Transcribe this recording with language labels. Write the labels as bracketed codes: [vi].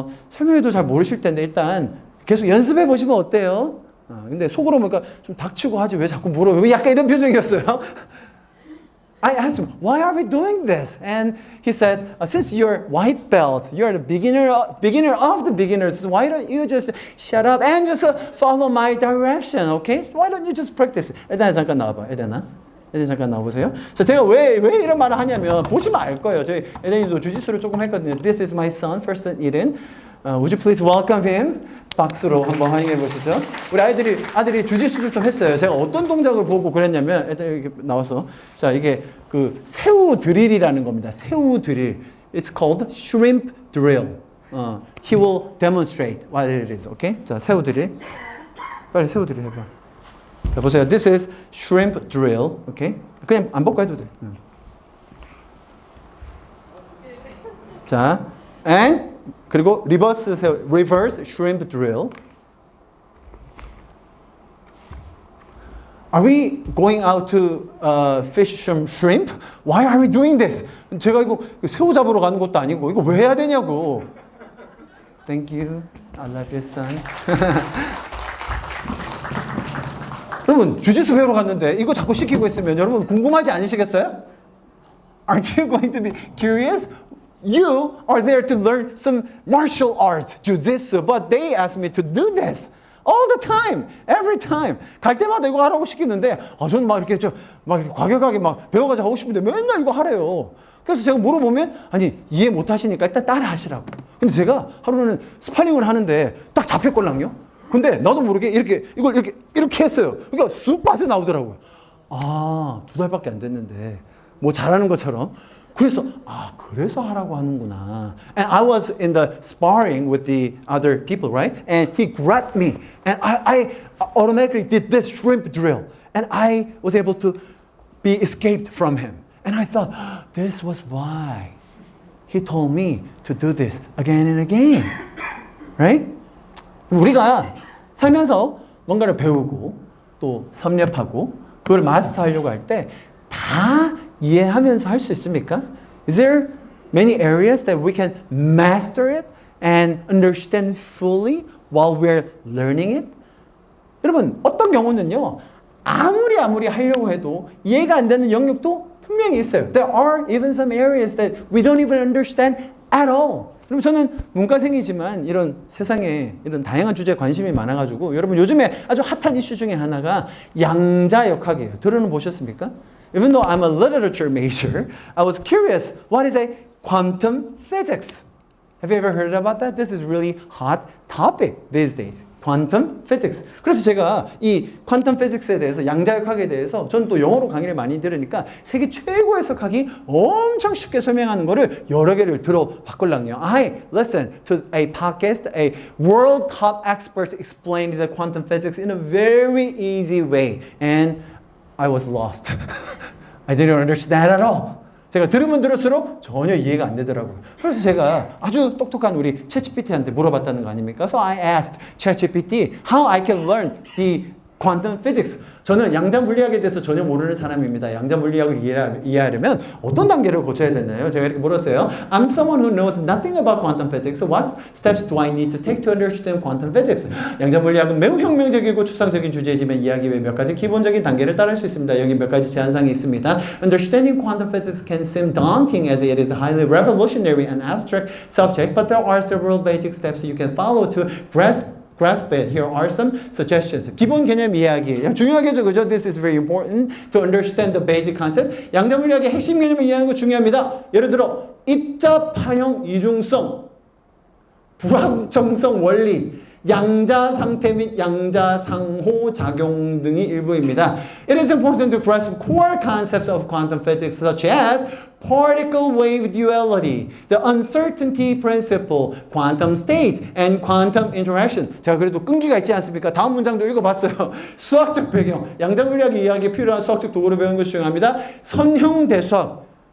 [ko] 설명해도 잘 모르실 텐데 일단 계속 연습해 보시면 어때요? 근데 속으로 보니까 좀 닥치고 하지 왜 자꾸 물어요? 약간 이런 표정이었어요. [en] I asked him, why are we doing this? And he said, since you're white belt, you're the beginner of the beginners, why don't you just shut up and just follow my direction, okay? Why don't you just practice? [ko] 에덴아 잠깐 나와봐, 에덴아 잠깐 나와보세요. 자, 제가 왜 이런 말을 하냐면 보시면 알 거예요. 저희 에덴이도 주짓수를 조금 했거든요. [en] This is my son, first son Eden. Would you please welcome him? [ko] 박수로 한번 환영해 보시죠. 우리 아들이 주짓수를 좀 했어요. 제가 어떤 동작을 보고 그랬냐면 애들 이렇게 나와서 자 이게 그 새우 드릴이라는 겁니다. 새우 드릴. [en] It's called shrimp drill. He will demonstrate what it is. [ko] Okay? 자 새우 드릴. 빨리 새우 드릴 해봐. 자 보세요. [en] This is shrimp drill. Okay? [ko] 그냥 안 벗고 해도 돼. 자, [en] and [ko] 그리고 [en] reverse shrimp drill. Are we going out to fish some shrimp? Why are we doing this? [ko] 제가 이거 새우 잡으러 가는 것도 아니고 이거 왜 해야 되냐고. [en] Thank you. I love you, son. [ko] 여러분 주짓수 배우러 갔는데 이거 자꾸 시키고 있으면 여러분 궁금하지 않으시겠어요? [en] Aren't you going to be curious? You are there to learn some martial arts, jiu-jitsu, but they ask me to do this all the time, every time. [ko] 갈 때마다 이거 하라고 시키는데, 저는 막 이렇게 과격하게 막 배워가지고 하고 싶은데 맨날 이거 하래요. 그래서 제가 물어보면, 아니, 이해 못 하시니까 일단 따라 하시라고. 근데 제가 하루는 스파링을 하는데 딱 잡혔걸랑요? 근데 나도 모르게 이렇게 했어요. 그러니까 쑥 빠져 나오더라고요. 2달밖에 안 됐는데, 뭐 잘하는 것처럼. 그래서 그래서 하라고 하는구나. [en] And I was in the sparring with the other people, right? And he grabbed me, and I automatically did this shrimp drill, and I was able to be escaped from him. And I thought, this was why he told me to do this again and again, right? [ko] 우리가 살면서 뭔가를 배우고 또 섭렵하고 그걸 마스터하려고 할 때 다 이해하면서 할 수 있습니까? [en] Is there many areas that we can master it and understand fully while we're learning it? [ko] 여러분, 어떤 경우는요, 아무리 하려고 해도 이해가 안 되는 영역도 분명히 있어요. [en] There are even some areas that we don't even understand at all. [ko] 그럼 저는 문과생이지만 이런 세상에 이런 다양한 주제에 관심이 많아가지고 여러분 요즘에 아주 핫한 이슈 중에 하나가 양자역학이에요. 들어는 보셨습니까? [en] Even though I'm a literature major, I was curious, what is a quantum physics? Have you ever heard about that? This is really hot topic these days. quantum physics. [ko] 그래서 제가 이 quantum physics에 대해서 양자역학에 대해서 저는 또 영어로 강의를 많이 들으니까 세계 최고의 석학이 엄청 쉽게 설명하는 거를 여러 개를 들어봤걸랑요. [en] I listened to a podcast, a world top experts explained the quantum physics in a very easy way. And I was lost. I didn't understand at all. [ko] 제가 들으면 들을수록 전혀 이해가 안 되더라고요. 그래서 제가 아주 똑똑한 우리 챗GPT한테 물어봤다는 거 아닙니까? [en] So I asked ChatGPT how I can learn the quantum physics. [ko] 저는 양자 물리학에 대해서 전혀 모르는 사람입니다. 양자 물리학을 이해하려면 어떤 단계를 거쳐야 되나요? 제가 이렇게 물었어요. [en] I'm someone who knows nothing about quantum physics. So what steps do I need to take to understand quantum physics? [ko] 양자 물리학은 매우 혁명적이고 추상적인 주제이지만 이야기 외에 몇 가지 기본적인 단계를 따를 수 있습니다. 여기 몇 가지 제한사항이 있습니다. [en] Understanding quantum physics can seem daunting as it is a highly revolutionary and abstract subject, but there are several basic steps you can follow to grasp it. Here are some suggestions. [ko] 기본 개념 이야기. 중요하겠죠, 그죠? [en] This is very important to understand the basic concept. [ko] 양자 물리학의 핵심 개념을 이해하는 거 중요합니다. 예를 들어 입자, 파형, 이중성, 불확정성 원리, 양자 상태 및 양자 상호 작용 등이 일부입니다. [en] It is important to grasp core concepts of quantum physics such as particle wave duality, the uncertainty principle, quantum states, and quantum interaction. [ko] 제가 그래도 끈기가 있지 않습니까? 다음 문장도 읽어봤어요. 수학적 배경, 양자 물리학 이해하기에 필요한 수학적 도구를 배우는 것이 중요합니다. 선형대수학.